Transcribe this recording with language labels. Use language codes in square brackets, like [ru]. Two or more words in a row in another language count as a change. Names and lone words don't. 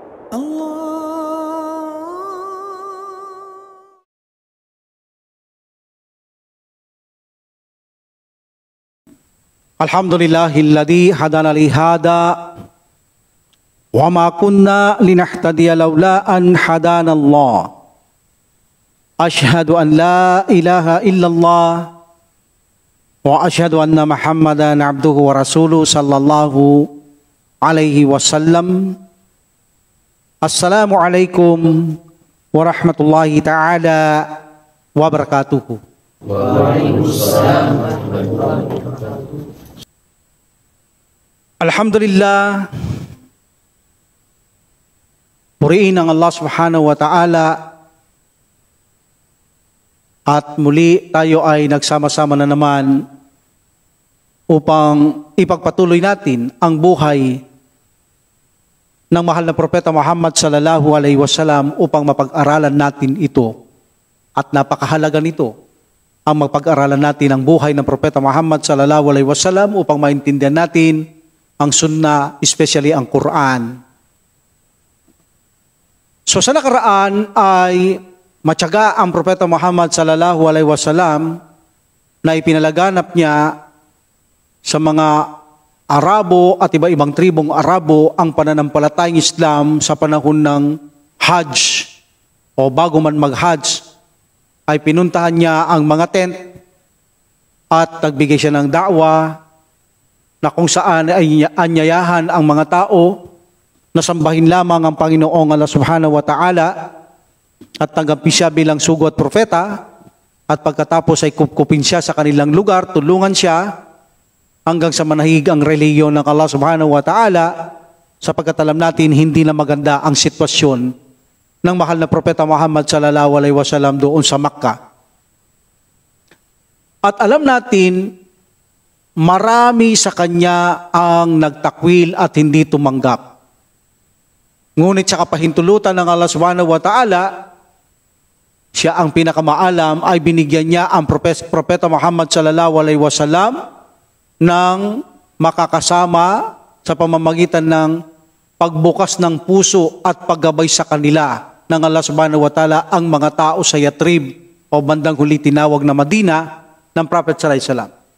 [ar] الحمد لله الذي هدانا لهذا وما كنا لنهتدي لولا أن هدانا الله. أشهد أن لا إله إلا الله وأشهد أن محمدا عبده ورسوله صلى الله عليه وسلم. السلام عليكم ورحمة الله تعالى وبركاته. وعليكم السلام ورحمة الله وبركاته. Alhamdulillah, [tl] purihin ang Allah [ar] سبحانه وتعالى [tl] at muli tayo ay nagsama-sama na naman upang ipagpatuloy natin ang buhay ng mahal na Propeta Muhammad [ar] صلى الله عليه وسلم [tl] upang mapag-aralan natin ito. At napakahalaga nito ang mapag-aralan natin ang buhay ng Propeta Muhammad [ar] صلى الله عليه وسلم [tl] upang maintindihan natin ang sunnah, especially ang Quran. So sa nakaraan ay matyaga ang Propeta Muhammad [ar] صلى الله عليه وسلم [tl] na ipinalaganap niya sa mga Arabo at iba-ibang tribong Arabo ang pananampalatayang Islam sa panahon ng Hajj o bago man mag-Hajj ay pinuntahan niya ang mga tent at nagbigay siya ng da'wa na kung saan ay anyayahan ang mga tao na sambahin lamang ang Panginoong Allah [ar] سبحانه وتعالى [tl] at tanggapin siya bilang sugo at propeta at pagkatapos ay kupkupin siya sa kanilang lugar, tulungan siya hanggang sa manahig ang reliyon ng Allah [ar] سبحانه وتعالى [tl] sapagkat alam natin hindi na maganda ang sitwasyon ng mahal na Propeta Muhammad [ar] صلى الله عليه وسلم [tl] doon sa Makkah. At alam natin marami sa kanya ang nagtakwil at hindi tumanggap. Ngunit sa kapahintulutan ng Allah [ar] سبحانه وتعالى, [tl] siya ang pinakamaalam ay binigyan niya ang Propeta Muhammad [ar] صلى الله عليه وسلم [tl] ng makakasama sa pamamagitan ng pagbukas ng puso at paggabay sa kanila ng Allah [ar] سبحانه وتعالى [tl] ang mga tao sa Yatrib o bandang huli tinawag na Madina ng Prophet [ar] صلى الله عليه وسلم.